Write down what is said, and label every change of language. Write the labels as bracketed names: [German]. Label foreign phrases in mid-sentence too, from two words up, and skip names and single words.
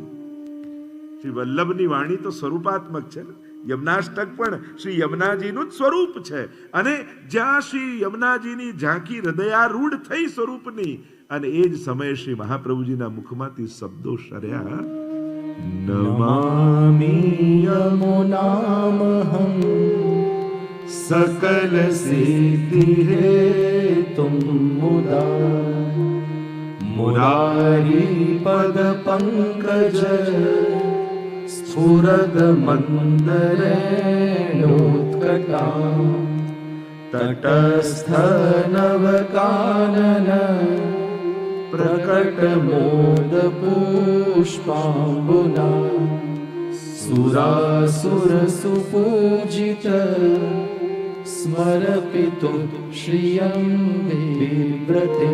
[Gujarati] શ્રી વલ્લભની વાણી તો સ્વરૂપાત્મક છે ને, યમુનાષ્ટક પણ શ્રી યમુનાજીનું જ સ્વરૂપ છે. અને જ્યાં શ્રી યમુનાજીની ઝાંખી હૃદયારૂઢ થઈ સ્વરૂપની અને એ જ સમયે શ્રી મહાપ્રભુજીના મુખમાંથી શબ્દો શર્યા, [Sanskrit] नमामि यमुनामहं सकल सिद्धि हेतुं मुदा मुरारी पद पंकज स्फुरद मंदरेणोत्कटा तटस्थ नवकानन प्रकट मोद पुष्पाम्बुना सुरासुर सुपूजित स्मरपितु श्रियं विव्रते.